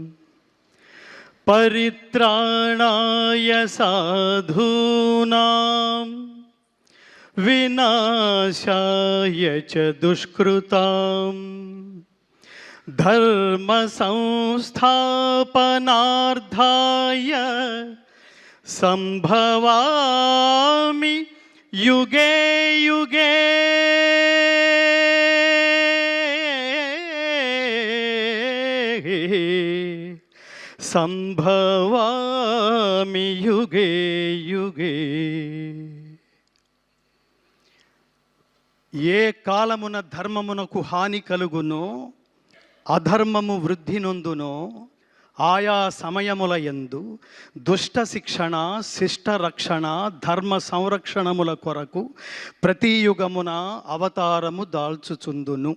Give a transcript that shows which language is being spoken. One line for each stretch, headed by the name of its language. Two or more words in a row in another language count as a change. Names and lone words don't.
Sanskrit: परित्राणाय साधूनां विनाशाय च दुष्कृतां धर्म संस्थापनार्थाय संभवामि युगे युगे। संभवामि युगे युगे।
Telugu: ఏ కాలమున ధర్మమునకు హాని కలుగునో అధర్మము వృద్ధి నొందునో ఆయా సమయముల యందు దుష్ట శిక్షణ శిష్ట రక్షణ ధర్మ సంరక్షణముల కొరకు ప్రతి యుగమున అవతారము దాల్చుచుందును.